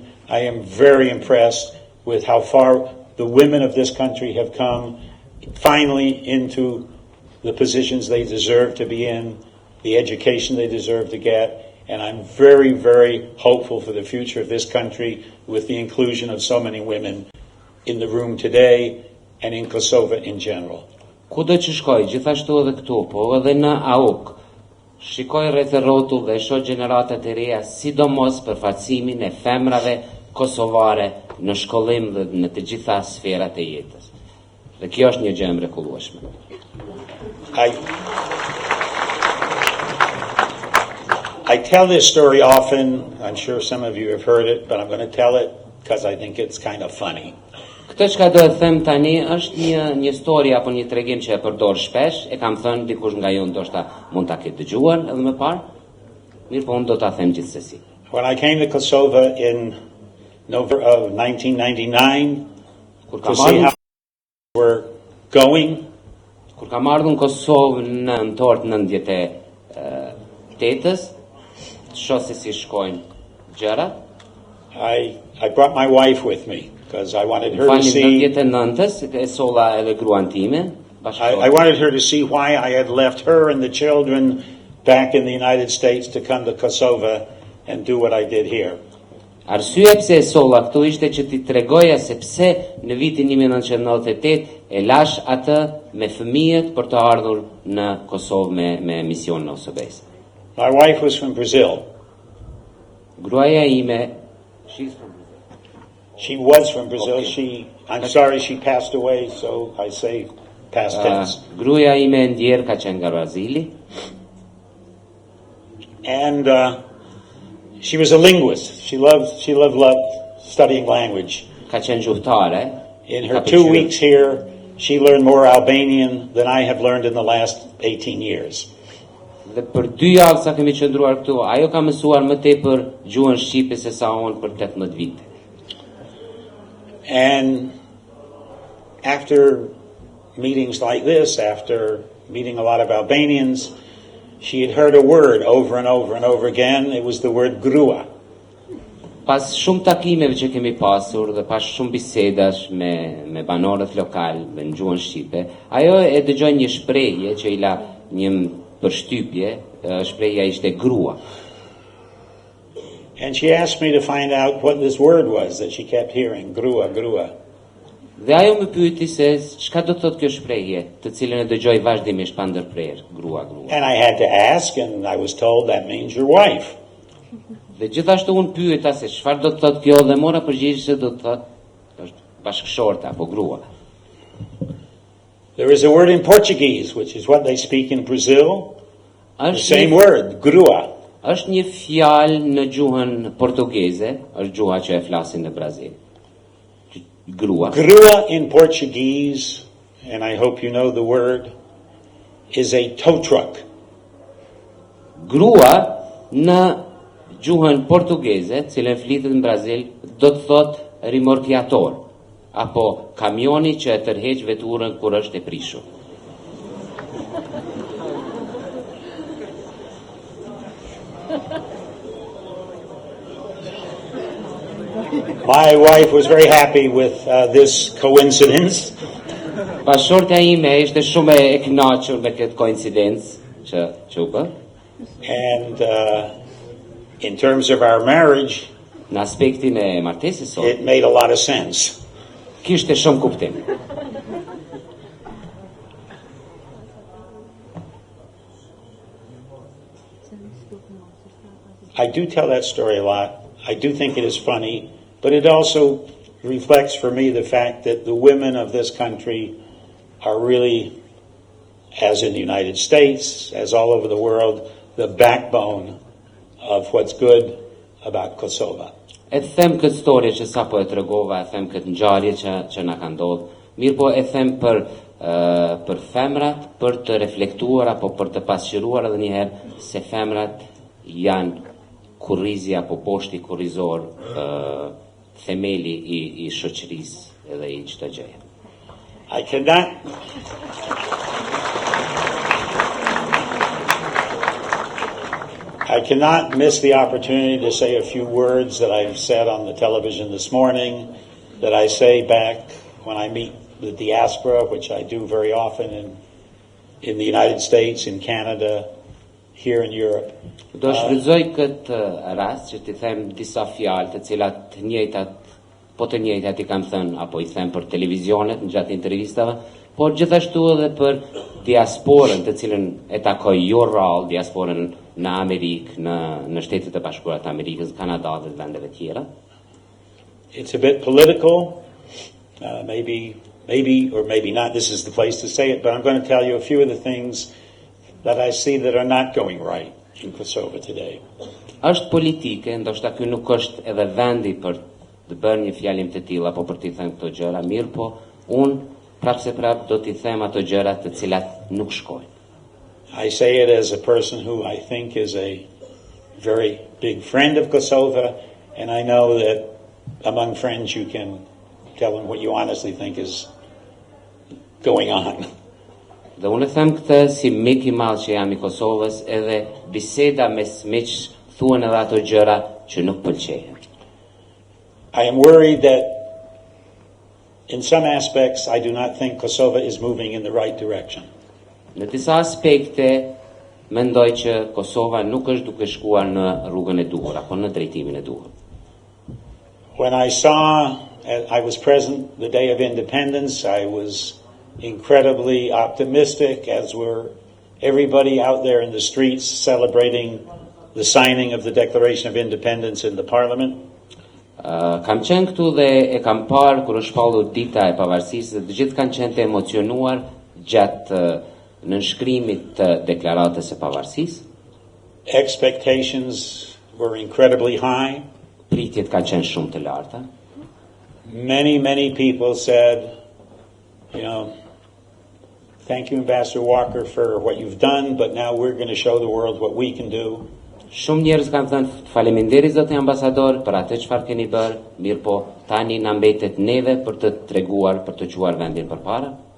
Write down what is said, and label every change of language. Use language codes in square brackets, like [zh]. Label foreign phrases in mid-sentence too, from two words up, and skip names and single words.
[en] I am very impressed with how far the women of this country have come finally into the positions they deserve to be in, the education they deserve to get, and I'm very, very hopeful for the future of this country with the inclusion of so many women in the room today and in Kosovo in general. [sq] Kudo që shkoj, gjithashtu edhe këtu, po edhe në AUK, shikoj rreth e rrotull dhe shoh gjeneratat e reja, sidomos përfaqësimin e femrave kosovare në shkollim dhe në të gjitha sferat e jetës. Dhe kjo është një gjë e mrekullueshme. [en] I tell this story often. I'm sure some of you have heard it, but I'm going to tell it because I think it's kind of funny. [sq] Këtë çka do të them tani është një histori apo një tregim që e përdor shpesh, e kam thënë dikush nga ju ndoshta mund ta ketë dëgjuar edhe më parë. Mirë, po unë do ta them gjithsesi. [en] When I came to Kosovo in November of 1999, to see how we're going, [sq] kur kam ardhur në Kosovë në nëntor të 98-s, shoh se si shkojnë gjërat. [en] I brought my wife with me because I wanted her to see. I wanted her to see why I had left her and the children back in the United States to come to Kosovo and do what I did here. [sq] Arsyeja pse e solla këtu ishte që ti tregoja se pse në vitin 1998 e lash atë me fëmijët për të ardhur në Kosovë me mision në OSBE. [en] My wife was from Brazil. [sq] Gruaja ime, [en] she's from Brazil. She was from Brazil. Okay. I'm sorry, she passed away, so I say past tense. [sq] Gruaja ime e ndjer ka qenë nga Brazili. [en] And she was a linguist. She loved studying language. [sq] Ka qenë gjuhëtare. [en] In her 2 weeks here, she learned more Albanian than I have learned in the last 18 years. [sq] Dhe për 2 javë sa kemi qëndruar këtu, ajo ka mësuar më tepër gjuhën shqipe se sa unë për 18 vite. [en] And after meetings like this, after meeting a lot of Albanians, she had heard a word over and over and over again. It was the word grua. [sq] Pas shumë takimeve që kemi pasur dhe pas shumë bisedash me banorët lokal dhe në gjuhën shqipe, ajo e dëgjoi një shprehje që I la një përshtypje, shprehja ishte grua. [en] And she asked me to find out what this word was that she kept hearing, grua, grua. [sq] Dhe ajo më pyeti se çka do të thotë kjo shprehje, të cilën e dëgjoj vazhdimisht pa ndërprerje, grua, grua. [en] And I had to ask, and I was told that means your wife. [sq] Dhe gjithashtu unë pyeta se çfarë do të thotë kjo dhe mora përgjigje se do të thotë është bashkëshorta apo grua. [en] There is a word in Portuguese, which is what they speak in Brazil. The same word, grua. [sq] Është një fjalë në gjuhën portugeze, është gjuha që e flasin në Brazil. Grua. [en] Grua in Portuguese, and I hope you know the word, is a tow truck. [sq] Grua në gjuhën portugeze, cilën flitet në Brazil, do të thotë rimorkiator, apo kamioni që e tërheq veturën kur është e prishur. [en] My wife was very happy with this coincidence. [sq] Bashortja ime ishte shumë e kënaqur me këtë koincidencë që u bë. [en] And in terms of our marriage, [sq] Në aspektin e martesës sot, [en] it made a lot of sense. [sq] kishte shumë kuptim. [en] I do tell that story a lot. I do think it is funny, but it also reflects for me the fact that the women of this country are really, as in the United States, as all over the world, the backbone of what's good about Kosova. [sq] E them këtë storje që sapo e tregova, e them këtë ngjarje që na ka ndodhur. Mirë po e them për femrat, për të reflektuar apo për të pasqyruar edhe një herë se femrat janë kurrizi apo poshti kurrizor, themeli i shoqërisë edhe i çdo gjëje. [en] I cannot miss the opportunity to say a few words that I've said on the television this morning, that I say back when I meet the diaspora, which I do very often in the United States, in Canada, here in Europe. [sq] Do shfrytëzoj këtë rast që t'i them disa fjalë të cilat të njëjtat i kam thënë apo i them për televizionet në gjatë intervistave, por gjithashtu edhe për diasporën të cilën e takoj jo rrallë, diasporën në Amerikë, në Shtetet e Bashkuara të Amerikës, Kanada dhe vendeve tjera. [en] It's a bit political, maybe or maybe not. This is the place to say it, but I'm going to tell you a few of the things that I see that are not going right in Kosovo today. [sq] Është politike, ndoshta ky nuk është edhe vendi për të bërë një fjalim të tillë apo për t'i thënë këto gjëra, mirë po unë prapë do t'i them ato gjëra të cilat nuk shkojnë. [en] I say it as a person who I think is a very big friend of Kosovo, and I know that among friends you can tell them what you honestly think is going on. [sq] Dhe unë them këtë si mik I madh që jam I Kosovës, edhe biseda mes miq thuan edhe ato gjëra që nuk pëlqejnë. [en] I am worried that in some aspects I do not think Kosovo is moving in the right direction. [sq] Në disa aspekte mendoj që Kosova nuk është duke shkuar në rrugën e duhur apo në drejtimin e duhur. [en] When I was present the day of independence, I was incredibly optimistic, as were everybody out there in the streets celebrating the signing of the Declaration of Independence in the Parliament. [sq] Kam qenë këtu dhe e kam parë kur është shpallur dita e pavarësisë, dhe të gjithë kanë qenë të emocionuar gjatë nënshkrimit të deklaratës së pavarësisë. [en] Expectations were incredibly high. [sq] Pritjet kanë qenë shumë të larta. [en] Many people said, thank you, Ambassador Walker, for what you've done, but now we're going to show the world what we can do. [sq] Shumë njerëz kanë thënë faleminderit zoti ambasador për atë çfarë keni bërë, mirë po tani na mbetet neve për të treguar, për të quar vendin përpara.